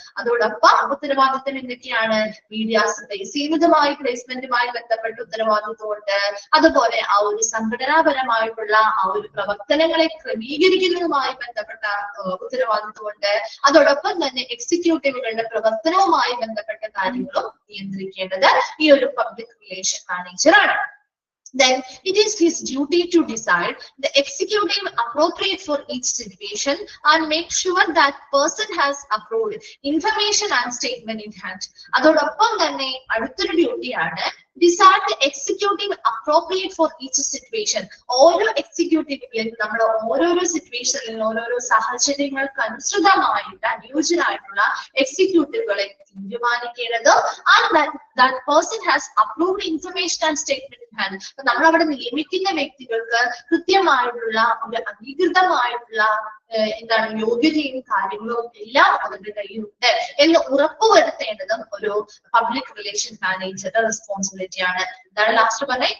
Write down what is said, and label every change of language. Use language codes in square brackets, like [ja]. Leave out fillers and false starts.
[ml] അതോടൊപ്പം ഉത്തരവാദിത്തം എന്തൊക്കെയാണ്? മീഡിയാസ് പ്ലേസ് ചെയ്യുന്നതുമായി പ്ലേസ്മെന്റുമായി ബന്ധപ്പെട്ട ഉത്തരവാദിത്വമുണ്ട്. അതുപോലെ ആ ഒരു സംഘടനാപരമായിട്ടുള്ള ആ ഒരു പ്രവർത്തനങ്ങളെ ക്രമീകരിക്കുന്നതുമായി ബന്ധപ്പെട്ട ഉത്തരവാദിത്വമുണ്ട്. അതോടൊപ്പം തന്നെ എക്സിക്യൂട്ടീവുകളുടെ പ്രവർത്തനവുമായി ബന്ധപ്പെട്ട കാര്യങ്ങളും നിയന്ത്രിക്കേണ്ടത് ഈ ഒരു പബ്ലിക് റിലേഷൻ മാനേജർ ആണ്. [en] Then it is his duty to decide the executive appropriate for each situation and make sure that person has approved information and statement in hand. [ml] അതോടൊപ്പം തന്നെ അടുത്തൊരു ഡ്യൂട്ടിയാണ് [en] decide the executive appropriate for each situation. [ml] ഓരോ എക്സിക്യൂട്ടീവുകളിലും നമ്മൾ ഓരോരോ സിറ്റുവേഷനിലും ഓരോരോ സാഹചര്യങ്ങൾക്ക് അനുസൃതമായിട്ട് അനുയോജ്യരായിട്ടുള്ള എക്സിക്യൂട്ടീവുകളെ തീരുമാനിക്കേണ്ടത് [en] and that person has approved information and statement in hand. [ml] നമ്മൾ അവിടെ നിയമിക്കുന്ന വ്യക്തികൾക്ക് കൃത്യമായിട്ടുള്ള ഒരു അംഗീകൃതമായിട്ടുള്ള എന്താണ് യോഗ്യതയും കാര്യങ്ങളും എല്ലാം അവരുടെ കയ്യിലുണ്ട് എന്ന് ഉറപ്പുവരുത്തേണ്ടതും ഒരു പബ്ലിക് റിലേഷൻ മാനേജറുടെ റെസ്പോൺസിബിലിറ്റി ആണ്. എന്താണ് ലാസ്റ്റ് പറഞ്ഞത്?